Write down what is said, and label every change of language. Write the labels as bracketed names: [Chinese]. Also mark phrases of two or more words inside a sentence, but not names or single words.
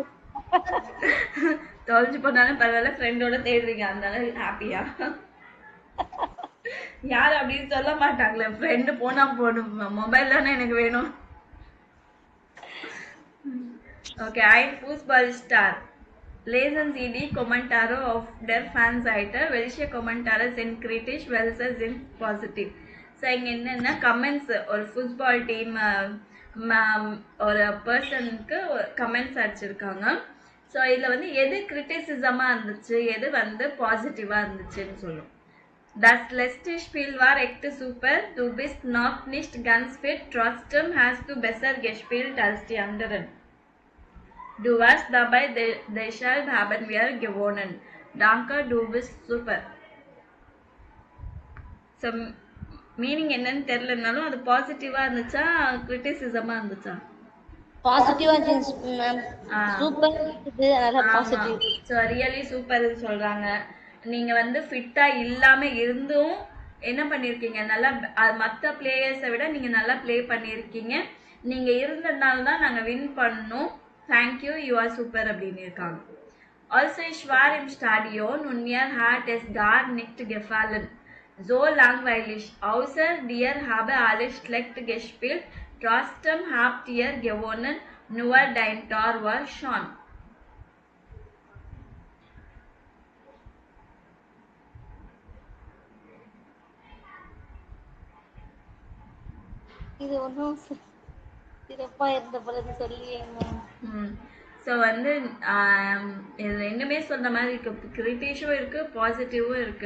[Tamil] தொலைஞ்சு போனாலும் பரவாயில்ல, ஃப்ரெண்டோட தேடுறீங்க, அதனால ஹாப்பியா? யாரும் அப்படின்னு சொல்ல மாட்டாங்களே, ஃப்ரெண்டு போனா போகணும், மொபைல் தானே எனக்கு வேணும். [German] Okay, ein Fußballstar. Lesen Sie die Kommentare auf der Fanseite. Welche Kommentare sind kritisch, welche sind positiv? [Tamil] ஸோ இங்கே என்னென்னா கமெண்ட்ஸ், ஒரு [English] football team [Tamil] ஒரு பர்சனுக்கு கமெண்ட்ஸ் அடிச்சிருக்காங்க. ஸோ இதில் வந்து எது கிரிட்டிசிசமாக இருந்துச்சு, எது வந்து பாசிட்டிவாக இருந்துச்சுன்னு சொல்லும். [German] Das letzte Spiel war echt super. Du bist noch nicht ganz fit. Trotzdem hast du besser gespielt als die anderen. Du warst dabei, deshalb haben wir gewonnen. Danke, du bist super. So, [Tamil] மீனிங் என்னன்னு தெரியலனாலும் அது பாசிட்டிவா இருந்துச்சா கிரிட்டிசிசமா இருந்துச்சா? பாசிட்டிவா இருந்துச்சு மேம். சூப்பர் இது, அதனால பாசிட்டிவ். ஸோ [English] really super [Tamil] சொல்றாங்க. நீங்க வந்து ஃபிட்டா இல்லாம இருந்தும் என்ன பண்ணிருக்கீங்க, நல்லா மற்ற பிளேயர்ஸை விட நீங்க நல்லா ப்ளே பண்ணியிருக்கீங்க. நீங்க இருந்ததுனால தான் நாங்க வின் பண்ணோம். [English] Thank you, you are super [Tamil] அப்படின்னு இருக்காங்க. [German] Also ich war im Stadion und mir hat es gar nicht gefallen. So langweilig. Außer dir habe alles schlecht gespielt. Trotzdem habt ihr gewonnen, nur dein Tor war schon. [Tamil] இது ஒன்றும் சிறப்பா இருந்த பிறகு சொல்லியேங்க. ஸோ வந்து இது ரெண்டுமே சொன்ன மாதிரி இருக்கு, கிரிட்டிஷும் இருக்கு பாசிட்டிவும் இருக்கு.